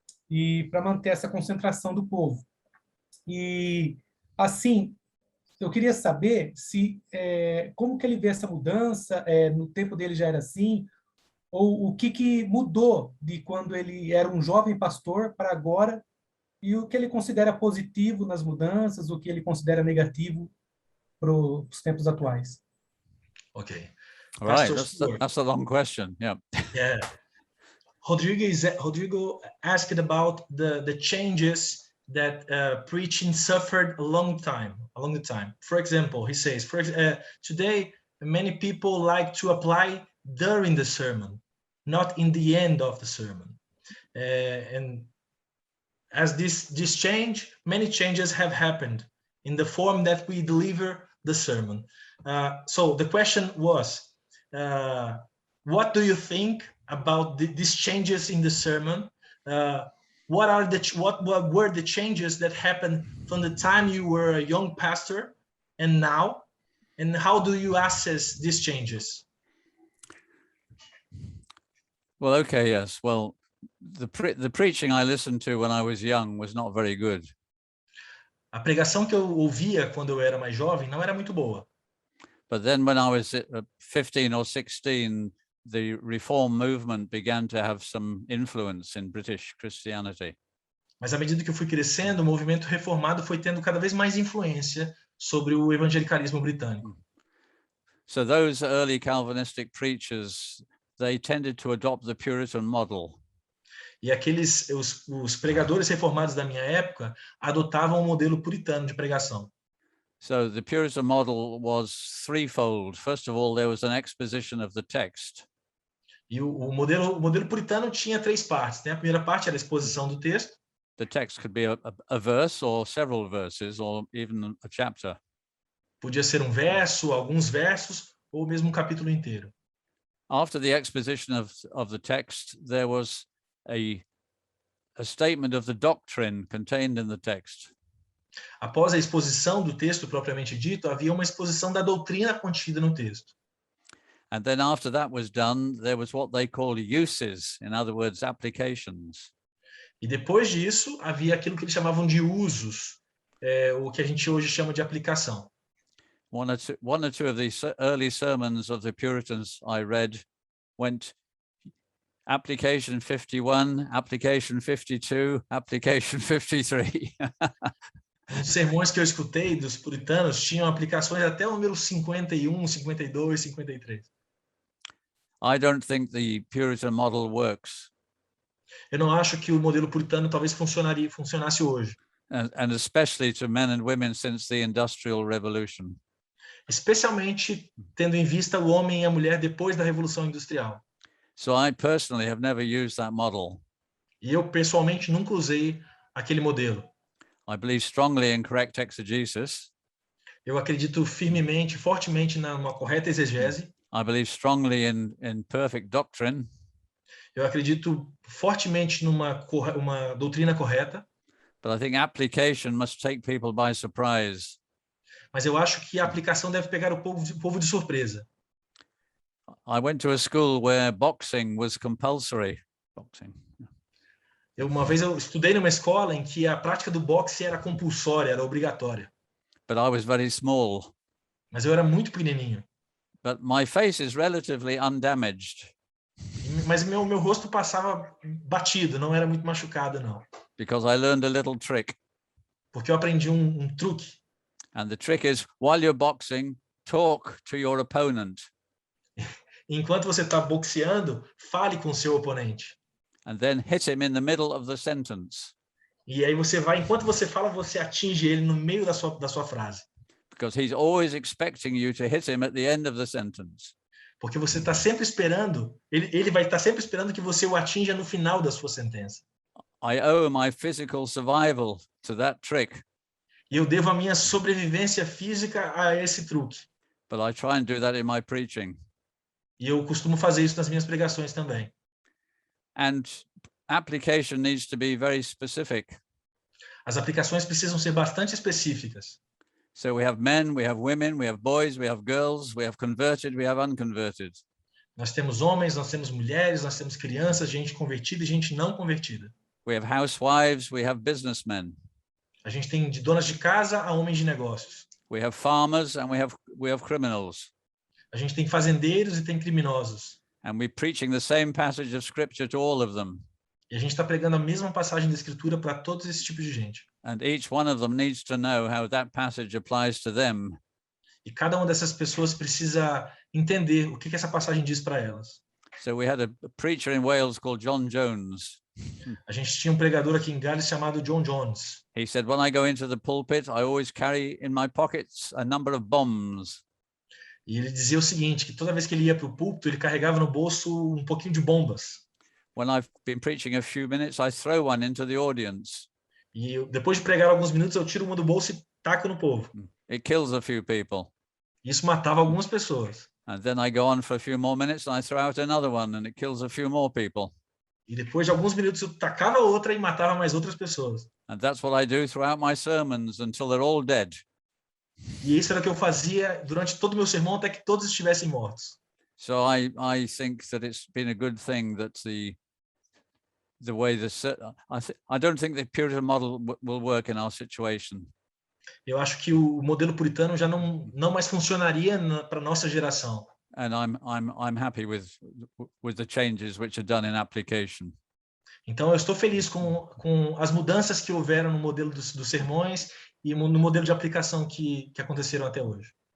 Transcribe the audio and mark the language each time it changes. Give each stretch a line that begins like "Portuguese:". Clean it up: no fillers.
Portuguese: E para manter essa concentração do povo. E, assim, eu queria saber como que ele vê essa mudança, no tempo dele já era assim, ou o que mudou de quando ele era um jovem pastor para agora, e o que ele considera positivo nas mudanças, o que ele considera negativo para os tempos atuais.
English: Ok. All right, that's a long question. Yeah. Yeah. Rodrigo asked about the changes that preaching suffered along the time. For example, he says, today many people like to apply during the sermon, not in the end of the sermon. And as this change, many changes have happened in the form that we deliver the sermon. So the question was, what do you think about these changes in the sermon? What were the changes that happened from the time you were a young pastor and now? And how do you assess these changes? Well, okay, yes. Well, the preaching I listened to when I was young was not very good.
Portuguese: A pregação que eu ouvia quando eu era mais jovem não era muito boa.
English: But then when I was 15 or 16, the Reform movement began to have some influence in British Christianity.
Portuguese: Mas à medida que eu fui crescendo, o movimento reformado foi tendo cada vez mais influência sobre o evangelicalismo britânico.
English: So those early Calvinistic preachers, they tended to adopt the Puritan model.
Portuguese: E os pregadores reformados da minha época adotavam o modelo puritano de pregação.
English: So the Puritan model was threefold. First of all, there was an exposition of the text.
Portuguese: E o modelo puritano tinha três partes, né? A primeira parte era a exposição do texto.
English: The text could be a verse or several verses or even a chapter.
Portuguese: Podia ser um verso, alguns versos ou mesmo um capítulo inteiro.
English: After the exposition of the text, there was a statement of the doctrine contained in the text.
Portuguese: Após a exposição do texto propriamente dito, havia uma exposição da doutrina contida no texto.
English: And then after that was done, there was what they call uses, in other words, applications.
Portuguese: E depois disso, havia aquilo que eles chamavam de usos, o que a gente hoje chama de aplicação.
English: One or two of these early sermons of the Puritans I read went application 51, application 52, application 53.
Portuguese: Os sermões que eu escutei dos puritanos tinham aplicações até o número 51, 52, 53.
English: I don't think the Puritan model works.
Portuguese: Eu não acho que o modelo puritano talvez funcionasse hoje.
English: And especially to men and women since the Industrial Revolution.
Portuguese: Especialmente tendo em vista o homem e a mulher depois da Revolução Industrial.
English: So I personally have never used that model.
Portuguese: E eu, pessoalmente, nunca usei aquele modelo.
English: I believe strongly in correct exegesis.
Portuguese: Eu acredito firmemente, fortemente numa correta exegese.
English: I believe strongly in perfect doctrine.
Portuguese: Eu acredito fortemente uma doutrina correta.
English: But I think application must take people by surprise.
Portuguese: Mas eu acho que a aplicação deve pegar o povo de surpresa.
English: I went to a school where boxing was compulsory. Boxing.
Portuguese: Uma vez eu estudei numa escola em que a prática do boxe era compulsória, era obrigatória.
English: But I was very small.
Portuguese: Mas eu era muito pequenininho.
English: But my face is relatively undamaged.
Portuguese: Mas meu rosto passava batido, não era muito machucado, não.
English: Because I learned a little trick.
Portuguese: Porque eu aprendi um truque.
English: And the trick is, while you're boxing, talk to your opponent.
Portuguese: Enquanto você está boxeando, fale com seu oponente.
English: And then hit him in the middle of the sentence.
Portuguese: E aí enquanto você fala, você atinge ele no meio da sua frase.
English: Because he's always expecting you to hit him at the end of the sentence.
Portuguese: Porque você está sempre esperando, ele vai estar sempre esperando que você o atinja no final da sua sentença.
English: I owe my physical survival to that trick.
Portuguese: E eu devo a minha sobrevivência física a esse truque.
English: But I try and do that in my preaching.
Portuguese: E eu costumo fazer isso nas minhas pregações também.
English: And application needs to be very specific.
Portuguese: As aplicações precisam ser bastante específicas.
English: So we have men, we have women, we have boys, we have girls, we have converted, we have unconverted.
Portuguese: Nós temos homens, nós temos mulheres, nós temos crianças, gente convertida e gente não convertida.
English: We have housewives, we have businessmen.
Portuguese: A gente tem de donas de casa a homens de negócios.
English: We have farmers and we have criminals.
Portuguese: A gente tem fazendeiros e tem criminosos.
English: And we're preaching the same passage of scripture to all of them.
Portuguese: E a gente está pregando a mesma passagem da Escritura para todos esses tipos de gente.
English: And each one of them needs to know how that passage applies to them.
Portuguese: E cada uma dessas pessoas precisa entender o que essa passagem diz para elas.
English: So we had a preacher in Wales called John Jones.
Portuguese: A gente tinha um pregador aqui em Gales chamado John Jones.
English: He said, when I go into the pulpit, I always carry in my pockets a number of bombs.
Portuguese: E ele dizia o seguinte, que toda vez que ele ia para o púlpito, ele carregava no bolso um pouquinho de bombas.
English: When I've been preaching a few minutes, I throw one into the audience.
Portuguese: E depois de pregar alguns minutos, eu tiro uma do bolso e taco no povo.
English: It kills a few people.
Portuguese: Isso matava algumas pessoas.
English: And then I go on for a few more minutes and I throw out another one and it kills a few more people.
Portuguese: E depois de alguns minutos, eu tacava outra e matava mais outras pessoas.
English: And that's what I do throughout my sermons until they're all dead.
Portuguese: E isso era o que eu fazia durante todo o meu sermão, até que todos estivessem mortos.
English: So I think that it's been a good thing that the way I don't think the Puritan model will work in our situation.
Portuguese: Eu acho que o modelo puritano já não mais funcionaria para nossa geração.
English: And I'm happy with the changes which are done in application.
Portuguese: Então eu estou feliz com as mudanças que houveram no modelo dos sermões e no modelo de aplicação que aconteceram até hoje.